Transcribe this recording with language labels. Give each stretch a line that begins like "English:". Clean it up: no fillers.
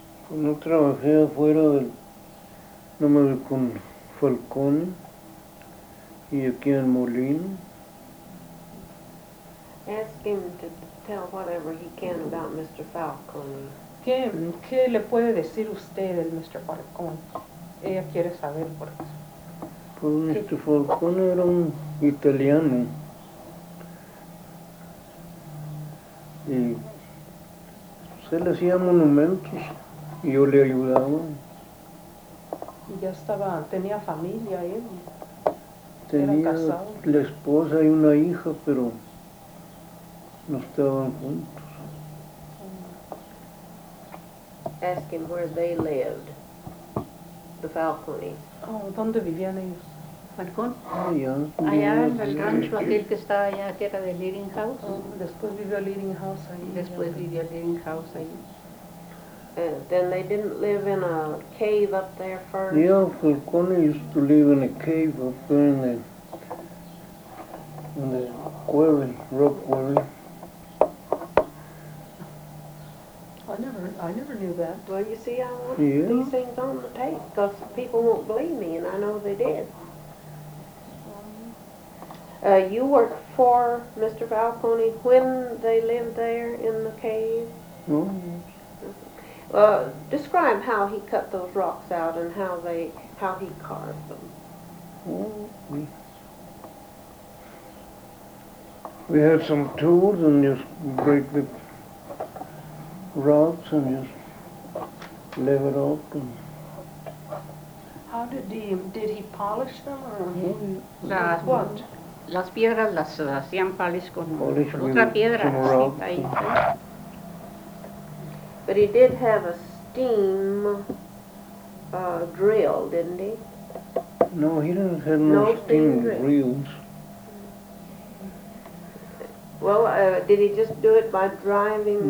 Spanish: No trabajé afuera del número con Falcón y aquí en Molino.
English: Ask him to tell whatever he can about Mr. Falcón.
Spanish: ¿Qué le puede decir usted del Mr. Falcón? Ella quiere saber por eso. Pues Mr. Falcón era un italiano. Y se le hacía monumentos. Yo le ayudaba. Ya estaba, tenía familia él. Tenía casado. La esposa y una hija, pero no estaban juntos.
English: Ask him where they lived, the Falconis.
Spanish: Oh, ¿dónde vivían ellos? ¿Falcón? Allá. Allá en el rancho, aquel que estaba allá, que era de Leading House. Oh, después vivió Leading House ahí. Después vivió Leading House ahí.
English: Then they didn't live in a cave up there first. Yeah, Falcone used to live in a cave up there in the quarry, rock quarry. I never knew that. Well, you see, I want these things on the tape because people won't believe me, and I know they did. You worked for Mr. Falcone when they lived there in the cave? Oh, yes. Describe how he cut those rocks out and how he carved them. We had some tools and just break the rocks and just level up. And how did he polish them or what?
Spanish: Las piedras las hacían polish con otra piedra.
English: Some rocks. Sí, but he did have a steam drill, didn't he? No, he didn't have no steam drills. Well, did he just do it by driving?